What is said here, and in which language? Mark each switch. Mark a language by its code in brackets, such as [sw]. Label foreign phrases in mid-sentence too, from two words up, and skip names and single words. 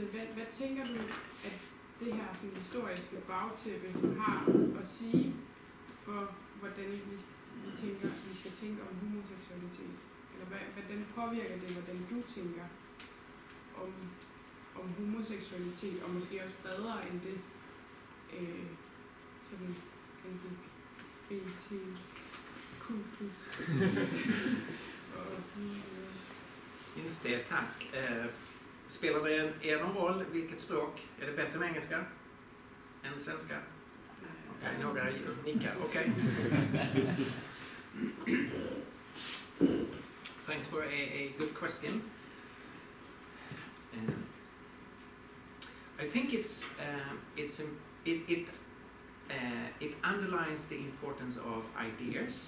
[da] Hvad tænker du, at det her sådan historiske bagtæppe har at sige for, hvordan vi tænker, vi skal tænke om homoseksualitet? Eller hvordan påvirker det, hvordan du tænker om homoseksualitet, og måske også bredere end det, sådan LGBTQ+. [sv] Just det, tack. Spelar det någon roll vilket språk? Är det bättre med engelska än svenska? Okej, några nickar. Okej. [en] Thanks for a good question. I think it underlines the importance of ideas.